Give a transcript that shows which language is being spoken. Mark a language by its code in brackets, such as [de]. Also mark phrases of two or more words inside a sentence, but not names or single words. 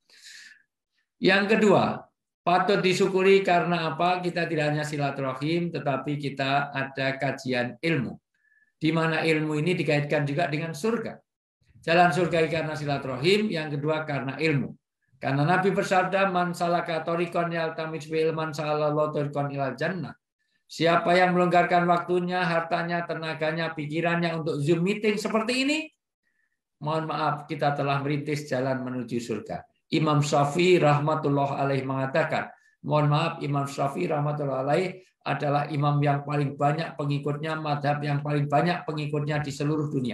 [id] Yang kedua, patut disyukuri karena apa? Kita tidak hanya silaturahim, tetapi kita ada kajian ilmu. Di mana ilmu ini dikaitkan juga dengan surga. Jalan surga karena silaturahim, yang kedua karena ilmu. Karena Nabi bersabda, [ar] من سلك طريقا يلتمس في علما سهل الله طريقا إلى الجنة. [id] Siapa yang melonggarkan waktunya, hartanya, tenaganya, pikirannya untuk Zoom meeting seperti ini, mohon maaf, kita telah merintis jalan menuju surga. Imam Syafi'i [ar] رحمة الله عليه [id] mengatakan, mohon maaf, Imam Syafi'i [ar] رحمة الله عليه [id] adalah imam yang paling banyak pengikutnya, madhab yang paling banyak pengikutnya di seluruh dunia.